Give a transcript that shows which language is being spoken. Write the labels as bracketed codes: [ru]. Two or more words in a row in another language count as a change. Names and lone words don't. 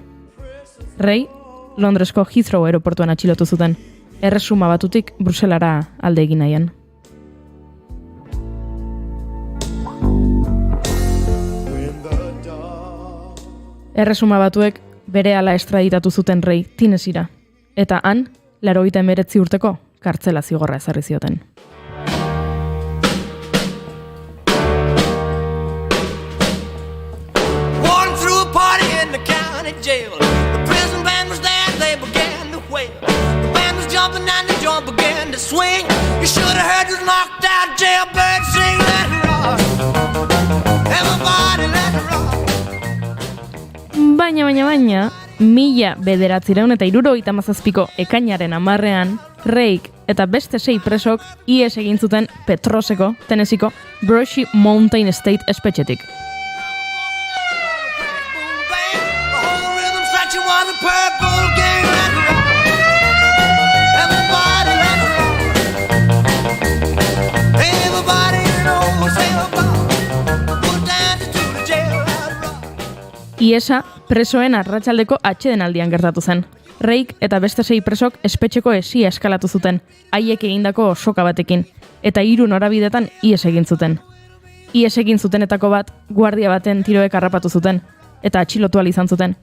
[eu] Ray, Londresko Heathrow aeroportuan atxilotu zuten, Erresuma Batutik Bruselara alde egin nahian. Erresuma Batuek berehala estraditatu zuten Ray Tennessira, eta han, 89 urteko kartzela zigorra ezarri zioten. Jail. [en] The prison band was there, they began to wail. The band was jumping and the joint began to swing. You should have heard this knocked out jailbird sing, let it rock. Everybody let it rock. [eu] Baina, 1977ko ekainaren 10ean, Rayk eta beste 6 presok ihes egin zuten Petroseko, Tennesseeko Brushy Mountain State espetxetik. [en] Purple gang, let it rock. Everybody let it rock. Everybody knows everybody. Put down to the jail, let it rock. [eu] Iesa presoen arratsaldeko atsedenaldian gertatu zen. Rayk eta beste 6 presok espetxeko esia eskalatu zuten, haiek egindako soka batekin, eta 3 norabidetan ihes egin zuten. Ihes egin zutenetako bat, guardia baten tiroek harrapatu zuten, eta atxilotu ahal izan zuten.